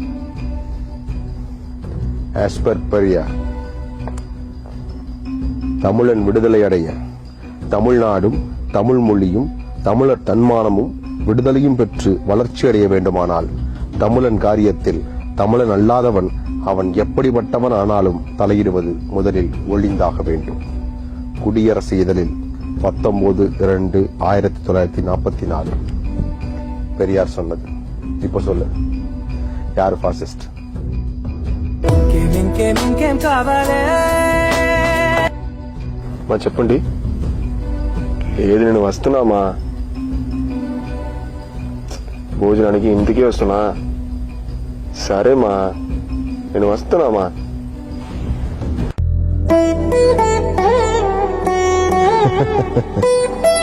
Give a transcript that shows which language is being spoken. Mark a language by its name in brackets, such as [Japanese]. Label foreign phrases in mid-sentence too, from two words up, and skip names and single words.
[English] as per [Tamil] பெரியார், தமிழன் விடுதலை அடைய தமிழ்நாடும் தமிழ் மொழியும் தமிழர் தன்மானமும் விடுதலையும் பெற்று வளர்ச்சி அடைய வேண்டுமானால் தமிழன் காரியத்தில் தமிழன் அல்லாதவன் அவன் எப்படிப்பட்டவன் ஆனாலும் தலையிடுவது முதலில் ஒழிந்தாக வேண்டும். குடியரசு இதழில் 19/2/1944 பெரியார் சொன்னது. இப்ப சொல்லு, யாரு பாசிஸ்ட்? [Telugu] చెప్పండి. ఏది నేను వస్తున్నామా? భోజనానికి ఇంటికి వస్తున్నా. సరేమా, నేను వస్తున్నామా?